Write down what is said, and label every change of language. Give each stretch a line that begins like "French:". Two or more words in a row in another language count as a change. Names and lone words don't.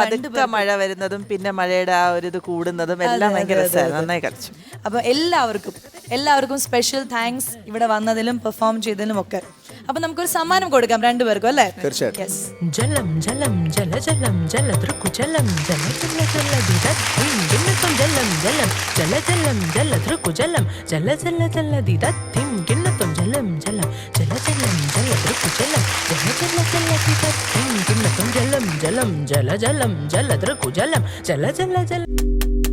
Malayalam: പതുക്കെ മഴ വരുന്നതും പിന്നെ മഴയുടെ ആ ഒരു ഇത് കൂടുന്നതും എല്ലാം ഭയങ്കര രസമായിരുന്നു. നന്നായി കളിച്ചു. അപ്പൊ എല്ലാവർക്കും
English: special thanks
Malayalam: ഇവിടെ വന്നതിലും പെർഫോം ചെയ്തതിലും ഒക്കെ. അപ്പൊ നമുക്കൊരു സമ്മാനം കൊടുക്കാം രണ്ടുപേർക്കും അല്ലേ? തീർച്ചയായിട്ടും. ജലം ജലം ജല ജലം ജലധൃക്കു ജലം ജല ജല ജലധിദധിം गिन्नतं जलं जलं जल जलं जलधृकु जलं जल जल जलधिदधिं गिन्नतं जलं जलं जल जलं जलधृकु जलं जल जल जलधिदधिं गिन्नतं जलं जलं ജലം ജല ജലം ജലധൃക്കുജലം ജല ജല ജല